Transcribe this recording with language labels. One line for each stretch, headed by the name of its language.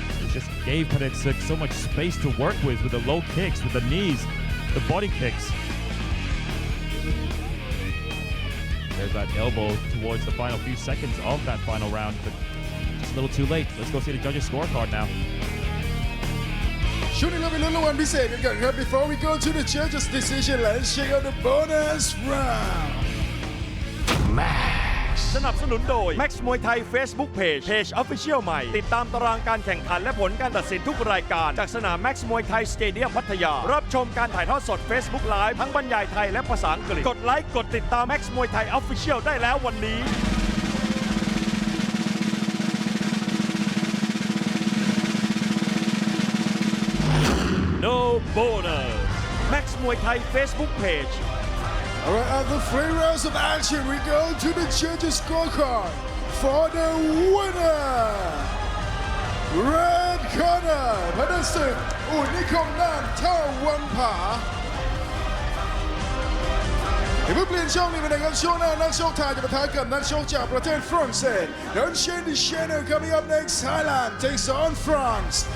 English: It just gave Pettit so much space to work with the low kicks, with the knees, the body kicks. There's that elbow towards the final few seconds of that final round, but just a little too late. Let's go see the judges' scorecard now.
Thai: ช่วงนี้เราไปลุ้นรางวัลพิเศษกันก่อนครับ
English: Before we go to the judges' decision, let's check out the bonus round.
Thai: สนับสนุนโดย Max Muay Thai Facebook Page Official ใหม่ติดตามตารางการแข่งขันและผลการตัดสินทุกรายการจากสนาม Max Muay Thai Stadium พัทยารับชมการถ่ายทอดสด Facebook Live ทั้งบรรยายไทยและภาษาอังกฤษกดไลค์กดติดตาม Max Muay Thai Official ได้แล้ววันนี้
English: No bonus Max Muay Thai Facebook Page. Alright, after 3 rounds of action, we go to the judges' scorecard for the winner. Red corner,
Thai: พนักศึกอุนิคมน่านท่าวังผาอย่าเพิ่งเปลี่ยนช่องนี้ไปนะครับช่วงหน้านักชกไทยจะปะทะกับนักชกจากประเทศฝรั่งเศส
English: Don't change the channel. Coming up next, Thailand takes on France.